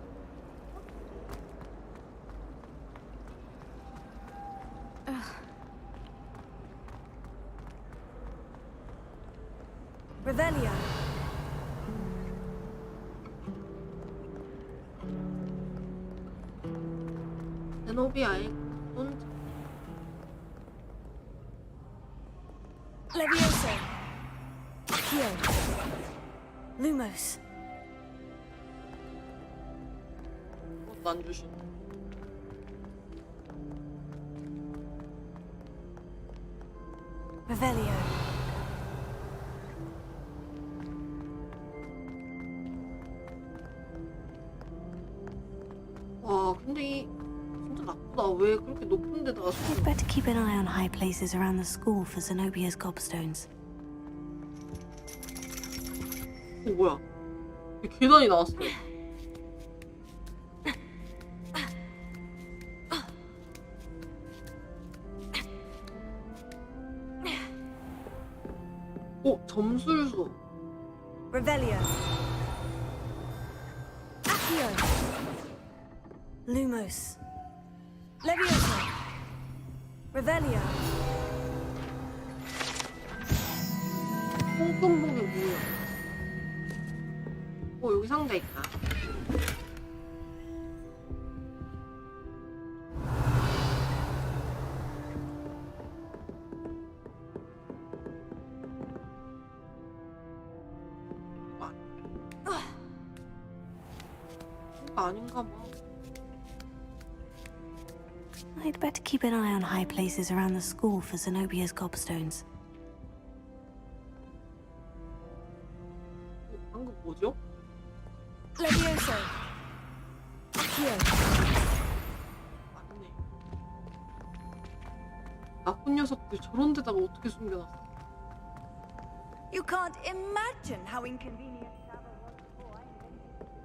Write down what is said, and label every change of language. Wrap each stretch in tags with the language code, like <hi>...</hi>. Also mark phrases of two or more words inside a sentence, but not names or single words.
<ko>Revelio. 제노비아의 손. Levioso. Accio. Lumos. 그것도 안 주시네. Revelio. 와, 근데 이 진짜 나쁘다. 왜 그렇게 높은 데다가</ko> <en>I'd better keep an eye on high places around the school for Zenobia's gobstones.</en> <ko>뭐야? 계단이 나왔어. 점술수. Revelio. Accio. Lumos. Levioso. Revelio. 홍금복이 뭐야? 여기 상자 있다. 아닌가 봐.</ko> <en>I'd better keep an eye on high places around the school for Zenobia's gobstones.</en> <ko>방금 뭐죠? Levioso. Accio. 맞네. 나쁜 녀석들 저런 데다가 어떻게 숨겨놨어?</ko> <en>You can't imagine how inconvenient travel was before I invented</en>